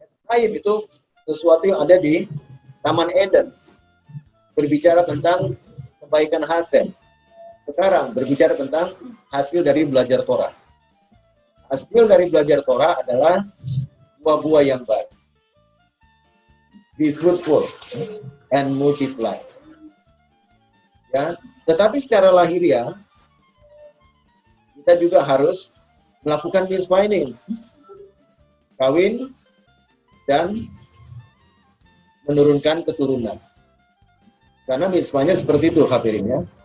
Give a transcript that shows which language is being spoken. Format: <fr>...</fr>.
<id>Hayim itu sesuatu yang ada di Taman Eden. Berbicara tentang kebaikan Hasem. Sekarang berbicara tentang hasil dari belajar Torah. Hasil dari belajar Torah adalah buah-buah yang baik.</id> <en>Be fruitful and multiply.</en> <id>Ya, tetapi secara lahiriah kita juga harus melakukan mitzvah ini. Kawin dan menurunkan keturunan. Karena mitzvahnya seperti itu, hadirin ya.</id>